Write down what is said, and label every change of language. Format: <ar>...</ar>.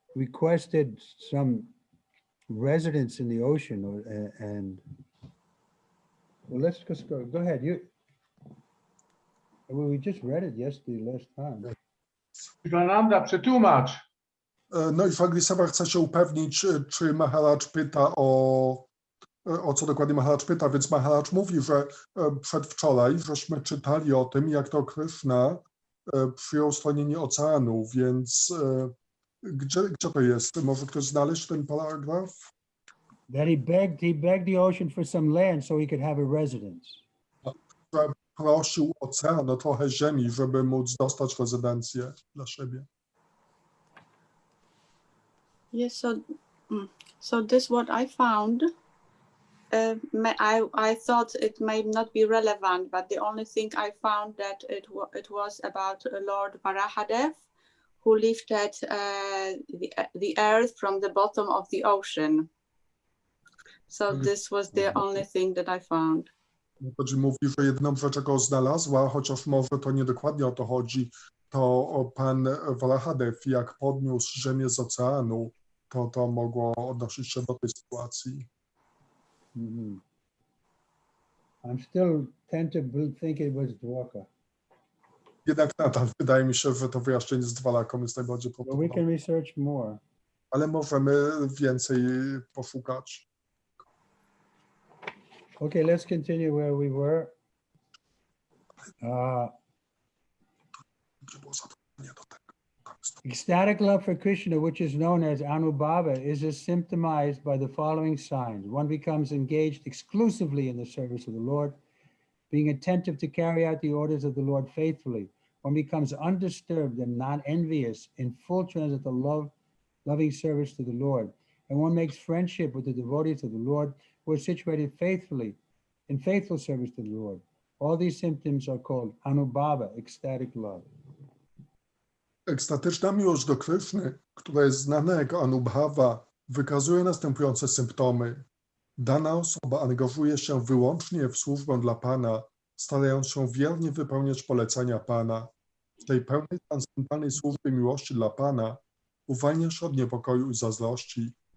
<en>requested some residence in the ocean, and well, let's just go ahead. We just read it yesterday, last time.</en> <pl>Iwananda, przetłumacz. No i Fagriseva chce się upewnić, czy Maharaj pyta o co dokładnie Maharaj pyta, więc Maharaj mówi, że przedwczoraj żeśmy czytali o tym, jak to Krishna przyjął stronienie oceanu, więc gdzie to jest? Może ktoś znaleźć ten paragraf?</pl> <en>That he begged the ocean for some land so he could have a residence.</en> <pl>Że prosił ocean o trochę ziemi, żeby móc dostać rezydencję dla siebie.</pl> <en>Yes, so this what I found. I thought it may not be relevant, but the only thing I found that it was about Lord Varahadev, who lifted the earth from the bottom of the ocean. So this was the only thing that I found.</en> <pl>Mówi, że jedną rzecz, jaką znalazła, chociaż może to nie dokładnie o to chodzi, to pan Varahadev, jak podniósł ziemię z oceanu, to mogło odnosić się do tej sytuacji. Mm-hmm.</pl> <en>I'm still tend to think it was Dwarka.</en> <pl>Jednak nadal wydaje mi się, że to wyjaśnienie z Dwalaką jest najbardziej</pl> <en>But we</en> <pl>prawdopodobne.</pl> <en>can research more.</en> <pl>Ale możemy więcej poszukać.</pl> <en>Okay, let's continue where we were.</en> <pl>Gdzie było zapytanie do tego?</pl> <en>Ecstatic love for Krishna, which is known as Anubhava, is symptomized by the following signs. One becomes engaged exclusively in the service of the Lord, being attentive to carry out the orders of the Lord faithfully. One becomes undisturbed and non-envious in full transcendental loving service to the Lord. And one makes friendship with the devotees of the Lord who are situated faithfully in faithful service to the Lord. All these symptoms are called Anubhava, ecstatic love.</en> <pl>Ekstatyczna miłość do Kryszny, która jest znana jako Anubhava, wykazuje następujące symptomy. Dana osoba angażuje się wyłącznie w służbę dla Pana, starając się wiernie wypełniać polecenia Pana. W tej pełnej transcendentalnej służbie miłości dla Pana uwalnia się od niepokoju i zazdrości.</pl>